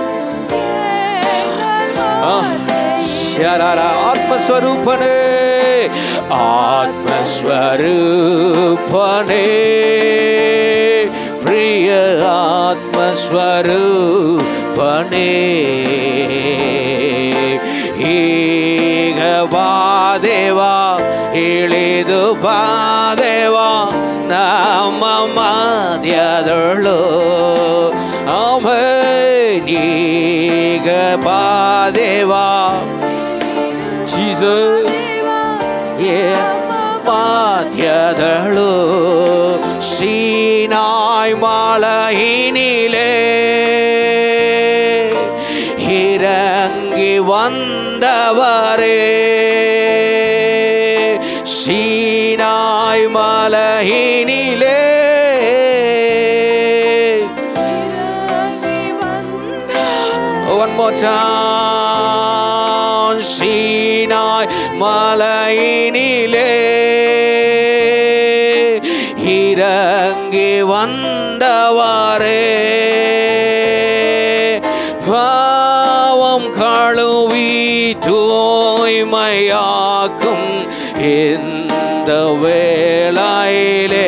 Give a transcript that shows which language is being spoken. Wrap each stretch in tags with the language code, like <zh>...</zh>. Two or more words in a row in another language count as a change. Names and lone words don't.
<ta>ஆத்மஸ்வரூபனே, ஆத்மஸ்வரூபனே, பிரிய ஆத்மஸ்வரூபனே,</ta> <kn>ಈಗ ಬಾದೇವಾ, ಇಳಿದು ಬಾದೇವಾ ನಮ್ಮ ಮಧ್ಯದೊಳು. ಈಗ ಬಾದೇವಾ ಜೀಸಸ್, ಮಧ್ಯದಳು.</kn> <ta>சீனாய் மலையினிலே இறங்கி வந்தவரே, சீனாய் மலையினிலே</ta> <en>one more time.</en> <ta>சீனாய் மலையினிலே இறங்கி வந்தவாரே, பாவம் கழுவி தூய்மையாக்கும் இந்த வேளையிலே.</ta>